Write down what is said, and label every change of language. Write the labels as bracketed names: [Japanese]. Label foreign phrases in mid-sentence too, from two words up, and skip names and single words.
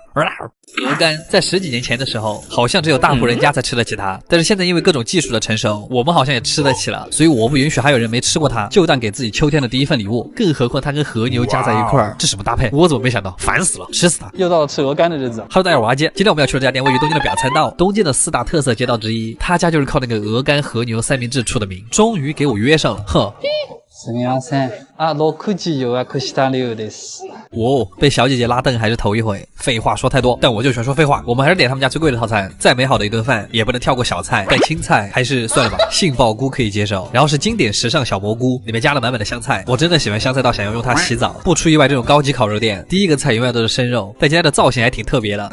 [Chinese] 鹅肝在10几年前的时候，好像只有大户人家才吃得起它，但是现在因为各种技术的成熟，我们好像也吃得起了，所以我不允许还有人没吃过它，就当给自己秋天的第一份礼物。更何况它跟和牛加在一块儿，这什么搭配？我怎么没想到？烦死了，吃死它！又到了吃鹅肝的日子。 Hello， 大家好，我阿杰。今天我们要去的这家店位于东京的表参道，东京的4大特色街道之一，他家就是靠那个鹅肝和牛三明治出的名，终于给我约上了，呵。 [Japanese] すみません。6時予約した量です。 [Chinese] 被小姐姐拉凳还是头一回。废话说太多，但我就喜欢说废话。我们还是点他们家最贵的套餐，再美好的一顿饭也不能跳过小菜，带青菜还是算了吧，杏鲍菇可以接受。然后是经典时尚小蘑菇，里面加了满满的香菜，我真的喜欢香菜到想要用它洗澡。不出意外，这种高级烤肉店第一个菜永远都是生肉，但今天的造型还挺特别的，